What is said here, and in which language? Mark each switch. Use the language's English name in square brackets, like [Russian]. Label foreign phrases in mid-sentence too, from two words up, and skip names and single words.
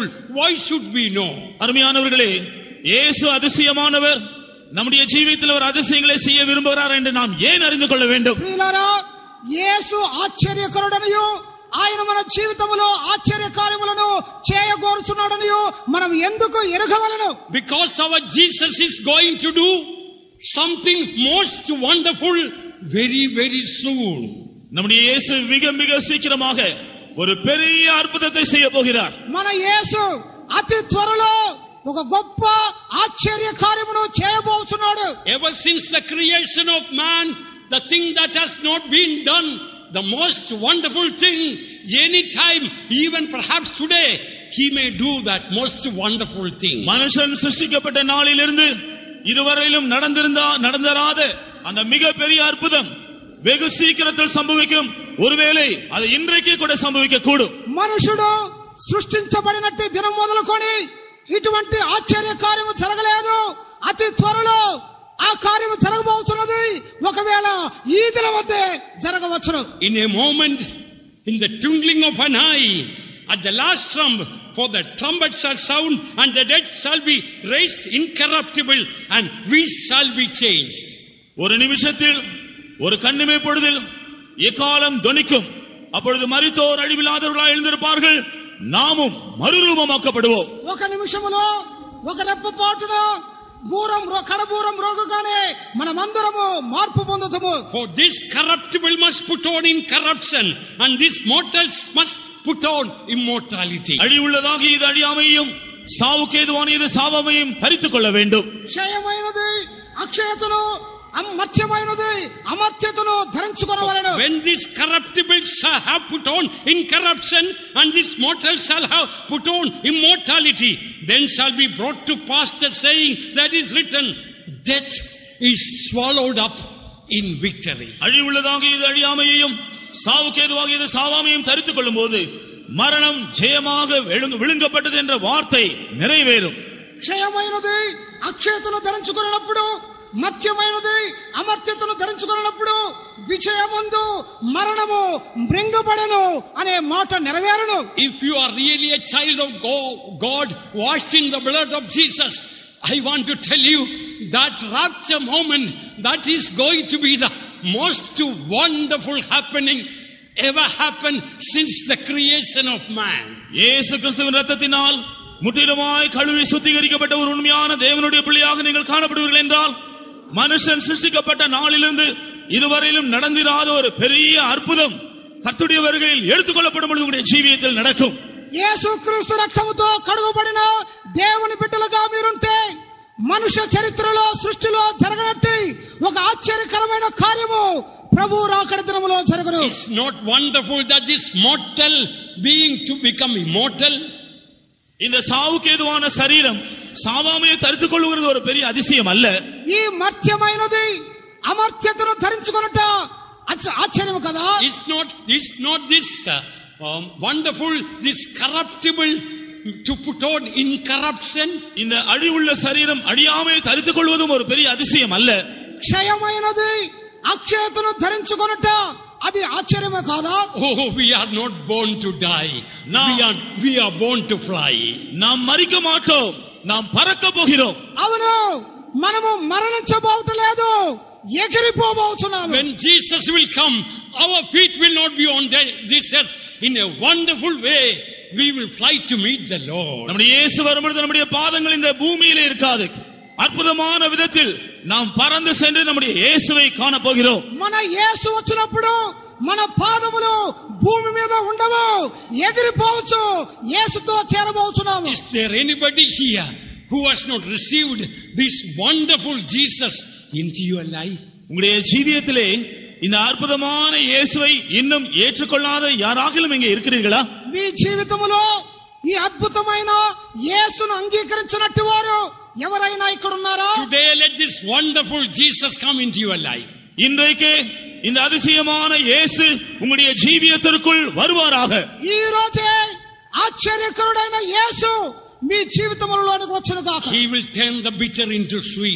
[English] Why should we know? [Tamil] அருமையானவர்களே, இயேசு அதிசயமானவர், நம்முடைய ஜீவிதத்தில் அவர் அதிசயங்களை செய்ய விரும்புகிறார் என்று நாம் ஏன் அறிந்து கொள்ள வேண்டும்? [Telugu] ప్రియులారా, యేసు ఆశ్చర్యకరుడనియు ఆయన మన జీవితములో ఆశ్చర్య కార్యములను చేయగోరుచున్నాడనియు మనం ఎందుకు ఎరగవలెను? [English] Because our Jesus is going to do something most wonderful very very soon. [Tamil] நம்முடைய இயேசு மிக மிக சீக்கிரமாக ஒரு பெரிய அற்புதத்தை செய்ய போகிறார். [Telugu] మన యేసు అతి త్వరలో ఒక గొప్ప ఆశ్చర్య కార్యమును చేయబోతున్నాడు. [English] Ever since the creation of man, the thing that has not been done, the most wonderful thing, any time, even perhaps today, He may do that most wonderful thing. [Tamil] மனுஷன் சிருஷ்டிக்கப்பட்ட நாளிலிருந்து இதுவரையிலும் நடந்தராத அந்த மிக பெரிய அற்புதம் வெகு சீக்கிரத்தில் சம்பவிக்கும். ஒருவேளை அது இன்றைக்கே கூட சம்பவிக்க கூடும். [Telugu] మనుషుడు సృష్టించబడినట్టు దినం మొదలుకొని ఇటువంటి ఆశ్చర్య కార్యము జరగలేదు. అతి త్వరలో ఆ కార్యము జరగబోతున్నది. ఒకవేళ ఈ దినం వద్దే జరగవచ్చును. [English] In a moment, in the twinkling of an eye, at the last trump, for the trumpet shall sound and the dead shall be raised incorruptible and we shall be changed. [Tamil] ஒரு நிமிஷத்தில், ஒரு கண்ணிமை பொழுதில் எக்காலம் தொனிக்கும். அப்பொழுது மரித்தோர் அழிவில்லாதவர்களாய் எழுந்திருப்பார்கள், நாமும் மறுரூபமாக்கப்படுவோம். [Telugu] ఒక నిమిషములో, ఒక రెప్పపాటున కడబూరం రోగగానే మనమందరము మార్పు పొందుతాము. [English] For this corruptible must put on incorruption and this mortals must put on immortality. [Tamil] அழிவுள்ளதாக இது அழியாமையும், சாவுக்கு ஏதுவான இது சாவாமையும் தரித்துக் கொள்ள வேண்டும். [Telugu] క్షయమైనది అక్షయతను, మర్త్యమైనది అమర్త్యతను ధరించుకొనవలెను. [English] When this corruptible shall have put on incorruption and this mortal shall have put on immortality, then shall be brought to pass the saying that is written, death is swallowed up in victory. [Tamil] அழிவுள்ளதாக இது அழியாமையையும் சாவுக்கு ஏதுவாக இது சாவாமையும் தரித்துக் கொள்ளும் போது மரணம் ஜெயமாக விழுங்கப்பட்டது என்ற வார்த்தை நிறைவேறும். [Telugu] క్షయమైనది అక్షయతను ధరించుకొనినప్పుడు, మత్యమైనది అమర్త్యతను ధరించుకొనినప్పుడు విజయముందు మరణము మృంగబడెను అనే మాట నెరవేరును. [English] If you are really a child of God washed in the blood of Jesus, I want to tell you that rapture moment, that is going to be the most wonderful happening ever happened since the creation of man. [Tamil] இயேசு கிறிஸ்துவின் இரத்தத்தினால் முற்றிலுமாய் கழுவி சுத்திகரிக்கப்பட்ட ஒரு உண்மையான தேவனுடைய பிள்ளையாக நீங்கள் காணப்படுவீர்கள் என்றால், மனுஷன் சிருஷ்டிக்கப்பட்ட நாளிலிருந்து இதுவரையிலும் நடந்திராத ஒரு பெரிய அற்புதம் கர்த்தருடைய வருகையில் எடுத்துக்கொள்ளப்படும் பொழுது உங்களுடைய ஜீவியத்தில் நடக்கும். [Telugu] యేసుక్రీస్తు రక్తముతో కడుగుబడిన దేవుని బిడ్డలుగా మీరుంటే మనుష్య చరిత్రలో సృష్టిలో జరగనట్టి ఒక ఆశ్చర్యకరమైన కార్యము ప్రభు రాకడ దినములో జరుగును. [English] It's not wonderful that this mortal being to become immortal? [Tamil] இந்த சாவுக்கு ஏதுவான சரீரம் சாவாமையை தரித்துக் கொள்வது ஒரு பெரிய அதிசயம் அல்ல. [Telugu] ఈ మర్త్యమైనది అమర్త్యతను ధరించుకొనుట ఆశ్చర్యము కదా. [English] It's not this wonderful, this corruptible to put on incorruption. [Tamil] இந்த அழிவுள்ள சரீரம் அழியாமையை தரித்துக் கொள்வதும் ஒரு பெரிய அதிசயம் அல்ல. [Telugu] క్షయమైనది అక్షయతను ధరించుకొనుట అది ఆశ్చర్యమే కాదా. [English] Oh, we are not born to die. We are born to fly. [Tamil] நாம் மரிக்க மாட்டோம், நாம் பறக்க போகிறோம். [Telugu] అవును, మనము మరణించబోవట్లేదు, ఎగిరిపోబోతున్నాము. [English] When Jesus will come, our feet will not be on this earth. In a wonderful way we will fly to meet the Lord. [Tamil] நம்முடைய இயேசு வரும்போது நம்முடைய பாதங்கள் இந்த பூமியிலே இருக்காது. అద్భుతమైన విధத்தில் நாம் பறந்து சென்று நம்முடைய இயேசுவை காண போகிறோம். [Telugu] మన యేసు వచ్చినప్పుడు మన పాదములు భూమి మీద ఉండవు, ఎగిరిపోవచ్చు, యేసుతో చేరబోతున్నాము. [English] Is there anybody here who has not received this wonderful Jesus into your life? [Tamil] உங்களுடைய ஜீவியத்திலே இந்த அற்புதமான இயேசுவை இன்னும் ஏற்றுக்கொள்ளாத யாராகிலும் இங்கே இருக்கிறீர்களா? [Telugu] మీ జీవితములో ఈ అద్భుతమైన యేసును అంగీకరించినట్టు వారు ఎవరైనా ఇక్కడ ఉన్నారా? [English] Today let this wonderful Jesus come into your life. [Tamil] இன்றைக்கு இந்த அதிசயமான இயேசு உங்களுடைய ஜீவியத்திற்குள் வருவாராக. [Telugu] ఈ రోజే ఆశ్చర్యకరుడైన యేసు మీ జీవితములోనికి వచ్చును గాక. [English] He will turn the bitter into sweet.